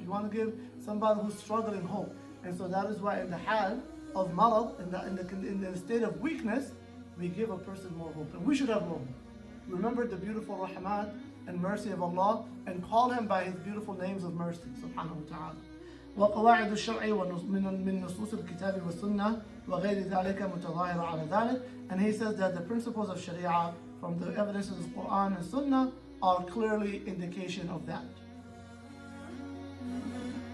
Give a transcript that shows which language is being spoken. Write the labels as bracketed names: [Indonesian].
[English] You want to give somebody who's struggling hope. And so that is why in the hal of marad, in the state of weakness, we give a person more hope. And we should have more hope. Remember the beautiful rahmat and mercy of Allah, and call Him by His beautiful names of mercy, subhanahu wa ta'ala. [Arabic] وقواعد الشرع من نصوص الكتاب والسنة وغير ذلك متظاهرة على ذلك. [English] And he says that the principles of Sharia from the evidences of Quran and Sunnah are clearly indication of that.